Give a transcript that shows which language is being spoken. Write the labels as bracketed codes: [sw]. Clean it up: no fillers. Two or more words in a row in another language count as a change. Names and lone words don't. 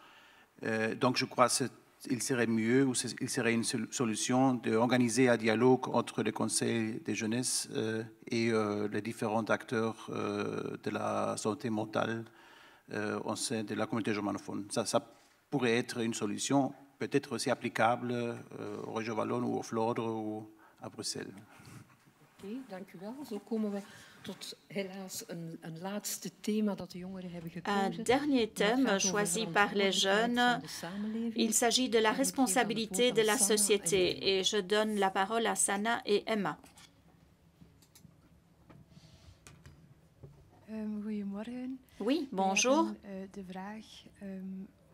[fr] Donc je crois qu'il serait mieux, ou il serait une solution d'organiser un dialogue entre le conseil de jeunesse et les différents acteurs de la santé mentale au sein de la communauté germanophone. Ça pourrait être une solution, peut-être aussi applicable au Région Wallonne ou au Flandre ou à Bruxelles. [nl] Oké, dank u wel. Zo komen we tot helaas een laatste thema dat de jongeren hebben gekozen. [fr] Un dernier thème choisi par les jeunes. Il s'agit de la responsabilité de la société. Et je donne la parole à Sana et Emma. [nl] Goedemorgen. [fr] Oui, bonjour. [nl] De vraag